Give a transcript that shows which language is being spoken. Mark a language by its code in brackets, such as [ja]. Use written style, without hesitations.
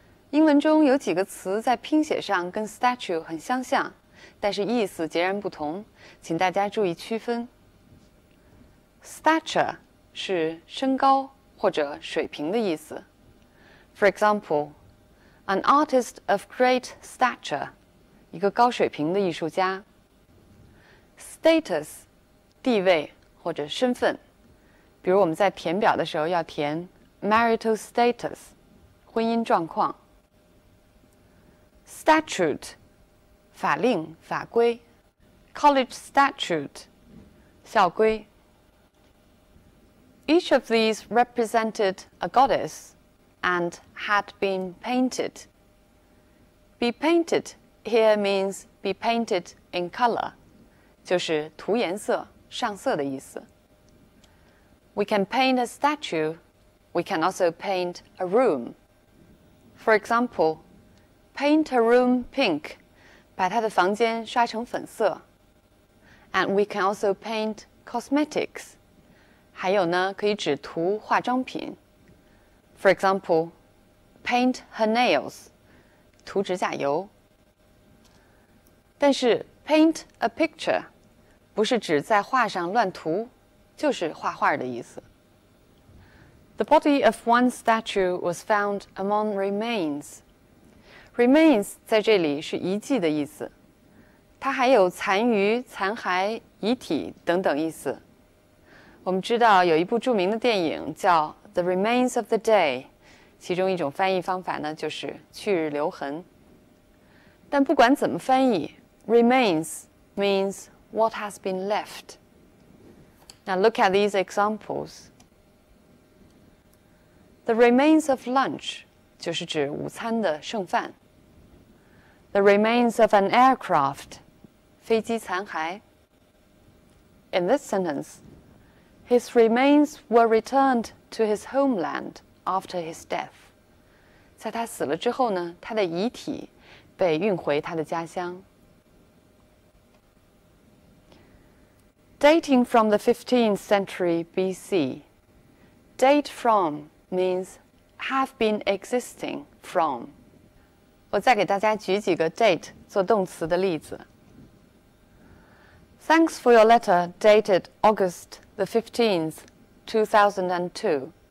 [zh] 英文中有几个词在拼写上跟 statue 很相像，但是意思截然不同，请大家注意区分。 Stature 是身高或者水平的意思。 [en] For example, an artist of great stature, [zh] 一个高水平的艺术家。 Status 地位或者身份，比如我们在填表的时候要填 [en] marital status [zh] 婚姻状况。 Statute 法令法规 college statute 校规。 [en] Each of these represented a goddess and had been painted. Be painted here means be painted in color, [zh] 就是涂颜色上色的意思。 [en] We can paint a statue. We can also paint a room. For example, paint a room pink. [zh] 把他的房间刷成粉色。 [en] And we can also paint cosmetics. [zh] 还有呢，可以指涂化妆品。 [en] For example, paint her nails. [zh] 涂指甲油。但是 paint a picture 不是指在画上乱涂，就是画画的意思。 [en] The body of one statue was found among remains. [zh] Remains 在这里是遗迹的意思，它还有残余、残骸、遗体等等意思。我们知道有一部著名的电影叫《The Remains of the Day》，其中一种翻译方法呢就是去日留痕。但不管怎么翻译 [en] ，remains means what has been left. Now look at these examples. The remains of lunch [zh] 就是指午餐的剩饭。 [en] The remains of an aircraft [zh] 飞机残骸。 [en] In this sentence, his remains were returned to his homeland after his death. [zh] 在他死了之后呢，他的遗体被运回他的家乡。 [en] Dating from the 15th century BC. Date from means have been existing from. [zh] 我再给大家举几个 date 做动词的例子。 [en] Thanks for your letter dated August the 15th, 2002.